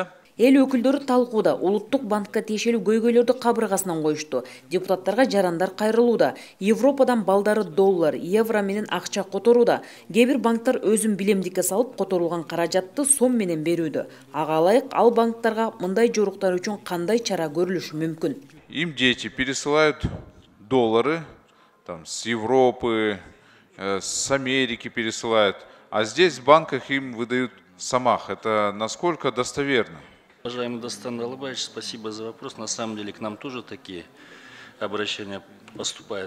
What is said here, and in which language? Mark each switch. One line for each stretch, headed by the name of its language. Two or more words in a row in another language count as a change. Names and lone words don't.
Kyrgyz: Эл өкүлдөрү талкууда Улуттук банкка тиешелүү көйгөйлөрдү кабыргасынан коюшту. Депутаттарга жарандар кайрылууда. Европадан балдары доллар, евро менен акча которууда. Кээ бир банктар өзүн билемдикке салып которулган каражатты сом менен берүүдө. Ага ылайык ал банктарга мындай жоруктар үчүн кандай чара көрүлүшү мүмкүн?
Russian: Им дети пересылают доллары там, с Европы, с Америки пересылают, а здесь в банках им выдают самах. Это насколько достоверно? Уважаемый Дастан Алыбаевич, спасибо за вопрос. На самом деле к нам тоже такие обращения поступают.